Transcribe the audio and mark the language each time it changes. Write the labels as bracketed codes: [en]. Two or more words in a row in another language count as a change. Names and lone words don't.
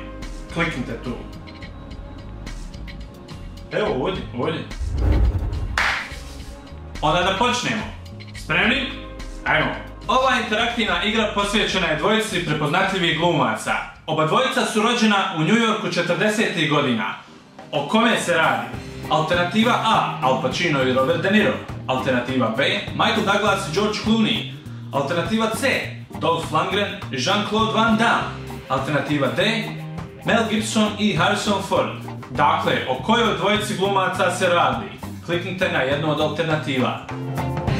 [hr] Kliknite tu. Evo ovdje. Onda da počnemo. Spremni? Ajmo. Ova interaktivna igra posvećena je dvojici prepoznatljivih glumaca. Oba dvojica su rođena u New Yorku 40. godina. O kome se radi? Alternativa A. Al Pacino i Robert De Niro. Alternativa B. Michael Douglas i George Clooney. Alternativa C. Dolph Lundgren i Jean-Claude Van Damme. Alternativa D. Mel Gibson i Harrison Ford. Dakle, o kojoj dvojici glumaca se radi? Kliknite na jednu od alternativa.